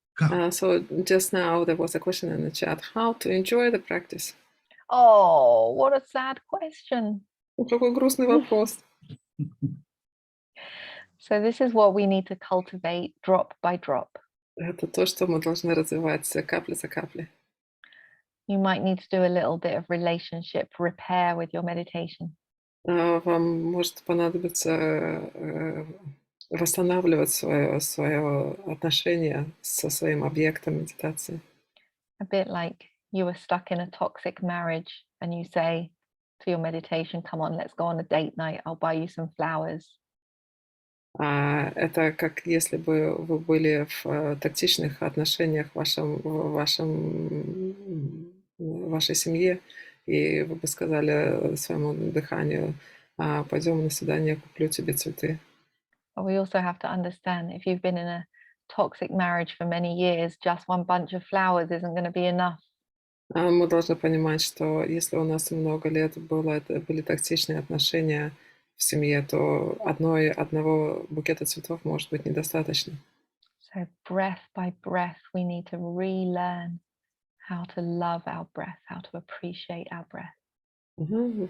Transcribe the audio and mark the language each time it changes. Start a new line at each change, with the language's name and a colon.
Russian: Как?
English: So just now there was a question in the chat, how to enjoy the practice? Oh, what a sad question.
Russian: Какой грустный вопрос.
English: So this is what we need to cultivate drop by drop.
Russian: Это то, что мы должны развивать капля за каплей.
English: You might need to do a little bit of relationship repair with your meditation.
Russian: Вам может понадобиться восстанавливать свое отношение со своим объектом медитации.
English: A bit like you were stuck in a toxic marriage and you say to your meditation, come on, let's go on a date night. I'll buy you some flowers.
Russian: Это как если бы вы были в токсичных отношениях в вашей семье, и вы бы сказали своему дыханию, пойдем на свидание, куплю тебе цветы.
English: But we also have to understand if you've been in a toxic marriage for many years, just one bunch of flowers isn't going to be enough.
Russian: Мы должны понимать, что если у нас много лет были токсичные отношения в семье, то одного букета цветов может быть недостаточно.
English: So breath by breath, we need to relearn how to love our breath, how to appreciate our breath.